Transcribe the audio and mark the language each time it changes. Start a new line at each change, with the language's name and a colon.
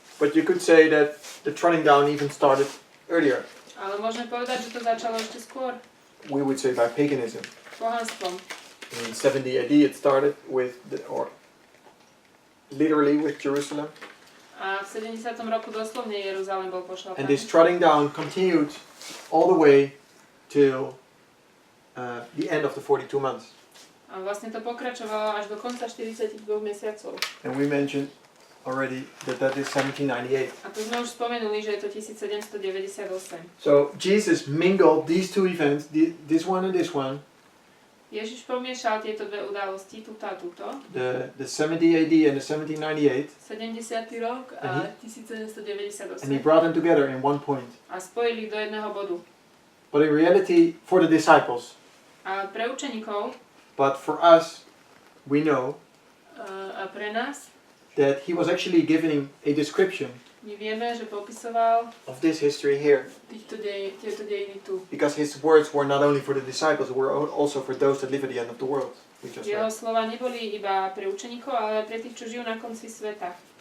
English: But you could say that the trotting down even started earlier.
Slovak: Ale môžeme povedať, že to začalo ešte skôr.
English: We would say by paganism.
Slovak: Pohanstvom.
English: In 70 AD it started with literally with Jerusalem.
Slovak: A v 70. roku doslovne Jeruzalém bol pošľapaný.
English: And this trotting down continued all the way till the end of the 42 months.
Slovak: A vlastne to pokračovalo až do konca 42 mesiacov.
English: And we mentioned already that is 1798.
Slovak: A tu sme už spomenuli, že je to 1798.
English: So Jesus mingled these two events, this one and this one,
Slovak: Ježiš pomiešal tieto dve udalosti, túto a túto.
English: the 70 AD and the 1798,
Slovak: 70. rok a 1798.
English: and he brought them together in one point.
Slovak: A spojili ich do jedného bodu.
English: But in reality, for the disciples,
Slovak: A pre učeníkov
English: but for us, we know
Slovak: a pre nás,
English: that he was actually giving a description
Slovak: my vieme, že popisoval
English: of this history here.
Slovak: tieto dejiny tu.
English: Because his words were not only for the disciples, they were also for those that live at the end of the world. We just
Slovak: Jeho
English: read.
Slovak: slova neboli iba pre učeníkov, ale aj pre tých, čo žijú na konci sveta.